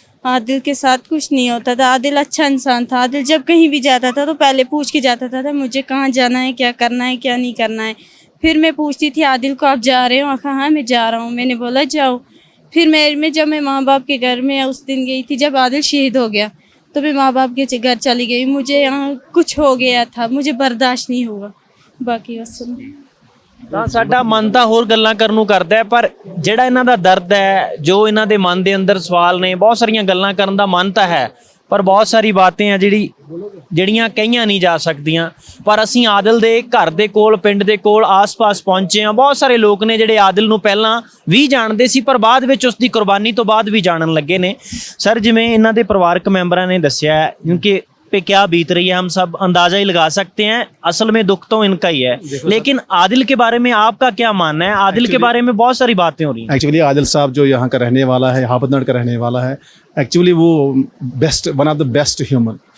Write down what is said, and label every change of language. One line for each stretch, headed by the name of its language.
Hindi: आदिल के साथ कुछ नहीं होता था, आदिल अच्छा इंसान था। आदिल जब कहीं भी जाता था तो पहले पूछ के जाता था मुझे कहाँ जाना है, क्या करना है, क्या नहीं करना है। फिर मैं पूछती थी आदिल को आप जा रहे हो? कहा हाँ मैं जा रहा हूँ। मैंने बोला जाओ। फिर जब मैं माँ बाप के घर में उस दिन गई थी जब आदिल शहीद हो गया, तो मैं माँ बाप के घर चली गई। मुझे यहाँ कुछ हो गया था, मुझे बर्दाश्त नहीं हुआ। बाकी बस
Punjabi: ਤਾਂ ਸਾਡਾ ਮਨ ਤਾਂ ਹੋਰ ਗੱਲਾਂ ਕਰਨ ਨੂੰ ਕਰਦਾ ਹੈ, ਪਰ ਜਿਹੜਾ ਇਹਨਾਂ ਦਾ ਦਰਦ ਹੈ, ਜੋ ਇਹਨਾਂ ਦੇ ਮਨ ਦੇ ਅੰਦਰ ਸਵਾਲ ਨੇ, ਬਹੁਤ ਸਾਰੀਆਂ ਗੱਲਾਂ ਕਰਨ ਦਾ ਮਨ ਤਾਂ ਹੈ, ਪਰ ਬਹੁਤ ਸਾਰੀ ਬਾਤਾਂ ਆ ਜਿਹੜੀਆਂ ਕਹੀਆਂ ਨਹੀਂ ਜਾ ਸਕਦੀਆਂ। ਪਰ ਅਸੀਂ ਆਦਿਲ ਦੇ ਘਰ ਦੇ ਕੋਲ, ਪਿੰਡ ਦੇ ਕੋਲ, ਆਸ-ਪਾਸ ਪਹੁੰਚੇ ਹਾਂ। ਬਹੁਤ ਸਾਰੇ ਲੋਕ ਨੇ ਜਿਹੜੇ ਆਦਿਲ ਨੂੰ ਪਹਿਲਾਂ ਵੀ ਜਾਣਦੇ ਸੀ ਪਰ ਬਾਅਦ ਵਿੱਚ ਉਸ ਦੀ ਕੁਰਬਾਨੀ ਤੋਂ ਬਾਅਦ ਵੀ ਜਾਣਨ ਲੱਗੇ ਨੇ। ਸਰ, ਜਿਵੇਂ ਇਹਨਾਂ ਦੇ ਪਰਿਵਾਰਕ ਮੈਂਬਰਾਂ ਨੇ ਦੱਸਿਆ ਹੈ
Hindi: क्योंकि पे क्या बीत रही है हम सब अंदाजा ही लगा सकते हैं, असल में दुख तो इनका ही है। लेकिन आदिल के बारे में आपका क्या मानना है? आदिल के बारे में बहुत सारी बातें हो रही हैं। एक्चुअली आदिल साहब जो यहाँ का रहने वाला है, हाफतनगर का रहने वाला है, एक्चुअली वो best, one of the best human.